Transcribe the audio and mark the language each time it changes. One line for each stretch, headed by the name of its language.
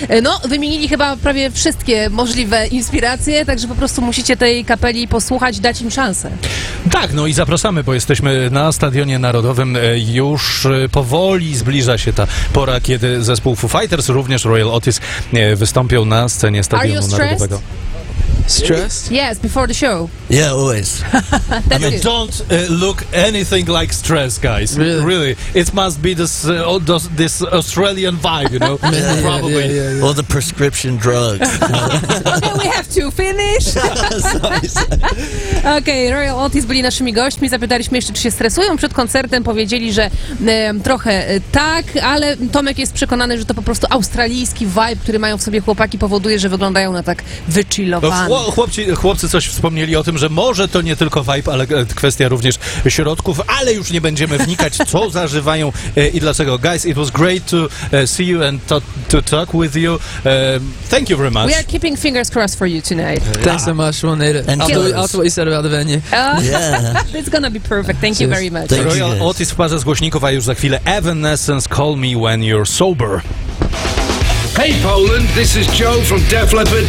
Polish: No, wymienili chyba prawie wszystkie możliwe inspiracje, także po prostu musicie tej kapeli posłuchać, dać im szansę. Tak, no i zapraszamy, bo jesteśmy na Stadionie Narodowym. Już powoli zbliża się ta pora, kiedy zespół Foo Fighters, również Royal Otis, wystąpią na scenie Stadionu Narodowego.
English: Stressed? Yes, before the show. Yeah, always. I mean, don't look anything like stress, guys. Really. It must be this Australian vibe, you know? Yeah, probably. Yeah, yeah, yeah. Or the prescription drugs. Okay, we have to finish. Sorry.
Polish: Okay, Royal Otis byli naszymi gośćmi. Zapytaliśmy jeszcze, czy się stresują przed koncertem. Powiedzieli, że trochę tak, ale Tomek jest przekonany, że to po prostu australijski vibe, który mają w sobie chłopaki, powoduje, że wyglądają na tak wychillowane. Chłopcy coś wspomnieli o tym, że może to nie tylko vibe, ale kwestia również środków, ale już nie będziemy wnikać, co zażywają i dlaczego.
English: Guys, it was great to see you and to talk with you. Thank you very much. We are keeping fingers crossed for you tonight. Thanks so much. We'll need it. And also what you said about the venue. Yeah. It's gonna be perfect. Thank you very much.
Polish: Royal Otis w parze z głośników, a już za chwilę Evanescence, Call Me When You're Sober.
English: Hey Poland, this is Joe from Def Leppard.